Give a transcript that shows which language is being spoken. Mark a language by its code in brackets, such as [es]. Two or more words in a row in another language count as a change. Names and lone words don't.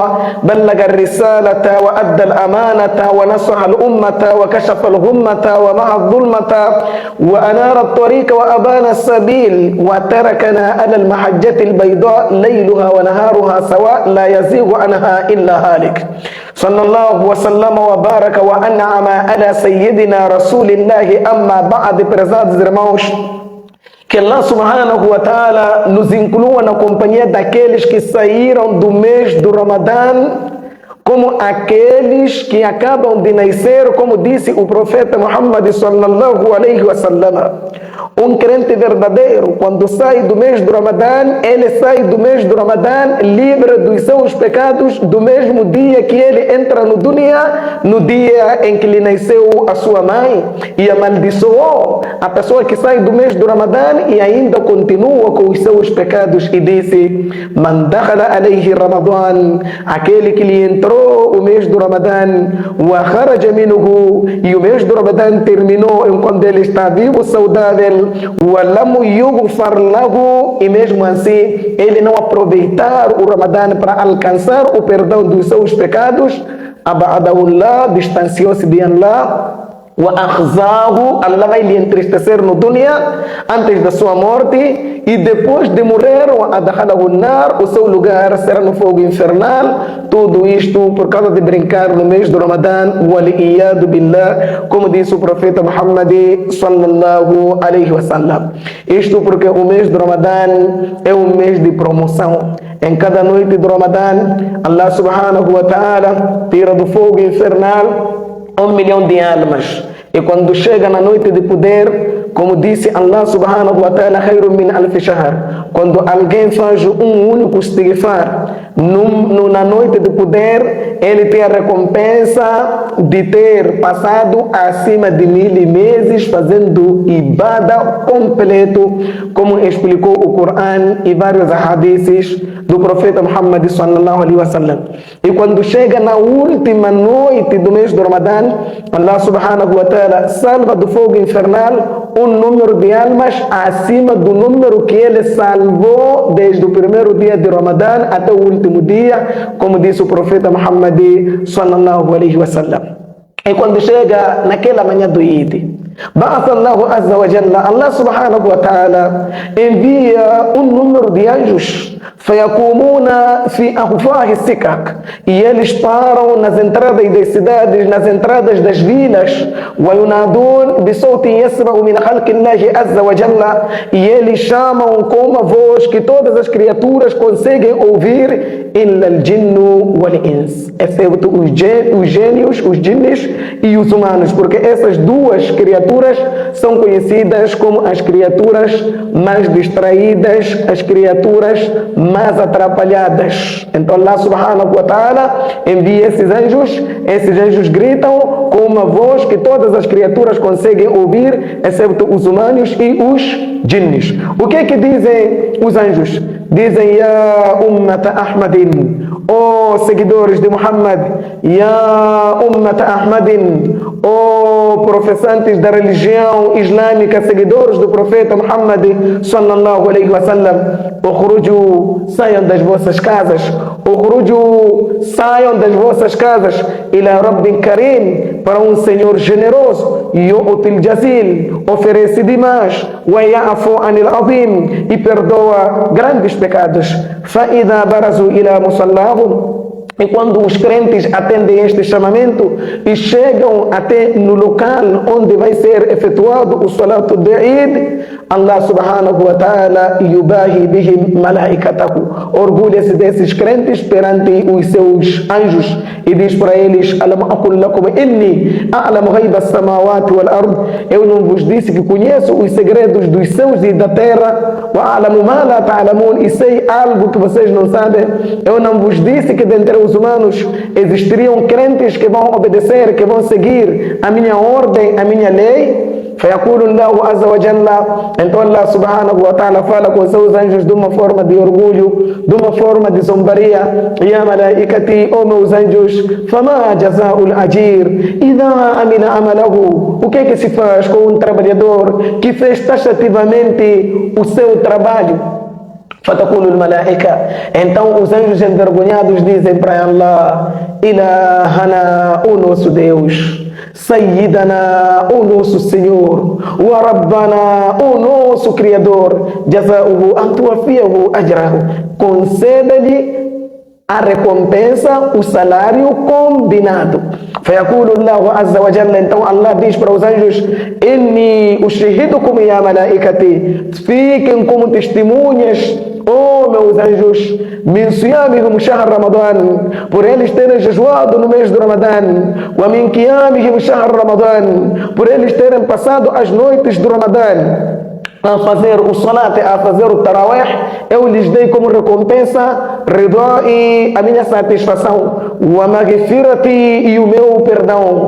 [ar] بلغ الرسالة وأدى الأمانة ونصح الأمة وكشف الغمة ومحى الظلمة وأنار الطريق وأبان السبيل، وتركنا على المحجة البيضاء ليلها ونهارها سواء لا يزيغ عنها إلا هالك. صلى الله وسلم وبارك وأنعم على سيدنا رسول الله. أما بعد, [pt] prezados irmãos, que Allah [ar] سبحانه وتعالى [pt] nos inclua na companhia daqueles que saíram do mês do Ramadã como aqueles que acabam de nascer, como disse o profeta Muhammad [ar] صلى الله عليه وسلم. [pt] Um crente verdadeiro, quando sai do mês do Ramadã, ele sai do mês do Ramadã livre dos seus pecados do mesmo dia que ele entra no dunya, no dia em que lhe nasceu a sua mãe, e amaldiçoou a pessoa que sai do mês do Ramadã e ainda continua com os seus pecados, e disse: [ar] Man دخل عليه رمضان, [pt] aquele que lhe entrou o mês do Ramadã, [ar] وخرج منه, [pt] e o mês do Ramadã terminou enquanto ele está vivo, saudável, [ar] وَلَمُ يُغْفَرْ لَهُ, [pt] e mesmo assim ele não aproveitar o Ramadã para alcançar o perdão dos seus pecados, [ar] أَبْعَدَهُ اللَّهُ, [pt] distanciou-se de Allah, وَأَخْزَاهُ, Allah vai lhe entristecer no dunya antes da sua morte, e depois de morrer, [ar] وَأَدْخَلَهُ النَّارُ, [pt] o seu lugar será no fogo infernal. Tudo isto por causa de brincar no mês do Ramadã, [ar] وَلِئِيَادُ بِاللَّهِ, [pt] como disse o profeta Muhammad [ar] صلى الله عليه وسلم. [pt] Isto porque o mês do Ramadã é um mês de promoção. Em cada noite do Ramadã, Allah [ar] سبحانه وتعالى [pt] tira do fogo infernal 1 milhão de almas. E quando chega na noite de poder, como disse Allah [ar] سبحانه وتعالى, خير من ألف شهر, [pt] quando alguém faz um único istighfar na noite de poder, ele tem a recompensa de ter passado acima de 1000 meses fazendo ibada completo, como explicou o Coran e vários hadiths do profeta Muhammad [ar] صلى الله عليه وسلم. [pt] E quando chega na última noite do mês do Ramadã, Allah [ar] سبحانه وتعالى [pt] salva do fogo infernal um número de almas acima do número que ele salvou desde o primeiro dia de Ramadã até o último dia, como disse o profeta Muhammad [ar] صلى الله عليه وسلم. [pt] E quando chega naquela manhã do Eid, [ar] بعث الله عز وجل, [pt] Allah [ar] سبحانه وتعالى [pt] envia um número de anjos, [ar] فيقومون في أفواه السكك, [pt] e eles param nas entradas das cidades, nas entradas das vilas, [ar] wa ينادون بصوت يسمع من خلق الله عز وجل, [pt] e eles chamam com uma voz que todas as criaturas conseguem ouvir, [ar] إلا الجن والإنس, [pt] exceto os gênios, os jinnis e os humanos, porque essas duas criaturas são conhecidas como as criaturas mais distraídas, as criaturas mais atrapalhadas. Então Allah [ar] سبحانه وتعالى [pt] envia esses anjos gritam com uma voz que todas as criaturas conseguem ouvir, exceto os humanos e os jinnis. O que é que dizem os anjos? Dizem: [ar] يا أمة أحمد, [pt] ó seguidores de Muhammad, [ar] يا أمة أحمد, [pt] ó professantes da religião islâmica, seguidores do profeta Muhammad [ar] صلى الله عليه وسلم, [pt] ukhruju, saiam das vossas casas, ukhruju, saiam das vossas casas, [ar] إلى رب كريم, [pt] para um Senhor generoso, [ar] يعطي الجزيل, [pt] oferece demais, [ar] ويعفو عن العظيم, [pt] e perdoa grandes pecados. [ar] فإذا برزوا إلى مصلاهم, [pt] e quando os crentes atendem este chamamento e chegam até no local onde vai ser efetuado o [ar] صلاة العيد, [pt] Allah [ar] سبحانه وتعالى يباهي بهم ملائكته, [pt] orgulha-se desses crentes perante os seus anjos e diz para eles: [ar] ألم أقل لكم إني أعلم غيب السماوات والأرض, [pt] eu não vos disse que conheço os segredos dos céus e da terra, [ar] وأعلم ما لا تعلمون, [pt] e sei algo que vocês não sabem. Eu não vos disse que dentre os humanos existiriam crentes que vão obedecer, que vão seguir a minha ordem, a minha lei? [ar] فيقول الله عز وجل, [pt] então Allah [ar] سبحانه وتعالى [pt] fala com seus anjos de uma forma de orgulho, de uma forma de zombaria: [ar] يا ملائكتي, [pt] ó meus anjos, [ar] فما جزاء الأجير إذا عمل عمله, [pt] o que é que se faz com um trabalhador que fez taxativamente o seu trabalho? [ar] فتقول الملائكة, [pt] então os anjos envergonhados dizem para Allah: Ilahana, o nosso Deus, Sayyidana, o nosso Senhor, [ar] وربنا, [pt] o nosso Criador, [ar] جزاؤه أن توفيه أجره, [pt] conceda-lhe a recompensa, o salário combinado. [ar] فيقول الله عز وجل, [pt] então Allah diz para os anjos: [ar] إني أشهدكم يا ملائكتي, [pt] fiquem como testemunhas, ó meus anjos, [ar] من صيامهم شهر رمضان, [pt] por eles terem jejuado no mês do Ramadã, [ar] ومن قيامهم شهر رمضان, [pt] por eles terem passado as noites do Ramadã a fazer o salat, a fazer o tarawih, eu lhes dei como recompensa ridai, a minha satisfação, [ar] ومغفرتي, [pt] e o meu perdão.